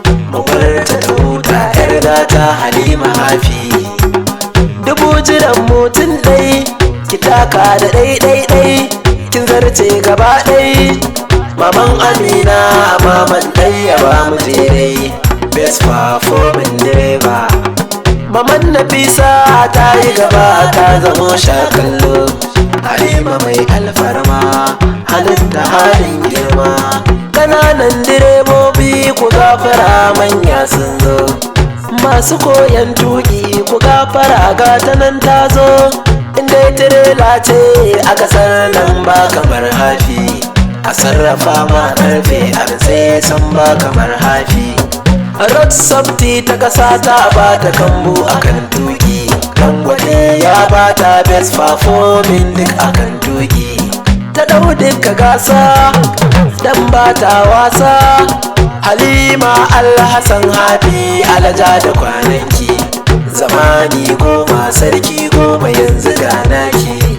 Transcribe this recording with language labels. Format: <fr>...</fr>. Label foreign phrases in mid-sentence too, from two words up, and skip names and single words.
<ha>Mu bar ta ta huta yar gata Halima Hafi. Dubu jiran mutum ɗai, ki taka da ɗai ɗai ɗai, kin zarce gaba ɗai. Maman Amina, maman ɗai ya ba mu jerai,</ha> <en>best performing driver.</en> <ha>Maman Nafisa ta yi gaba ta zamo shakallo. Halima mai alfarma, halin da halin girma. Ƙananan direbobi ku gafara manya sun zo. Masu koyan tuƙi ku gafara ga ta nan ta zo. In dai tirela ce a ƙasar nan ba kamar Hafi. A sarrafa ma ƙarfe a sai san ba kamar Hafi.</ha> <en>Road safety</en> <ha>ta ƙasa ta ba ta kambu a kan tuƙi. Dangote ya ba ta</ha> <en>best performing</en> <ha>duk a kan tuƙi. Ta ɗau duka gasa dan ba ta wasa. Halima Alhassan Hafi alaja da kwananki. Zamani goma sarki goma yanzu ga naki.</ha>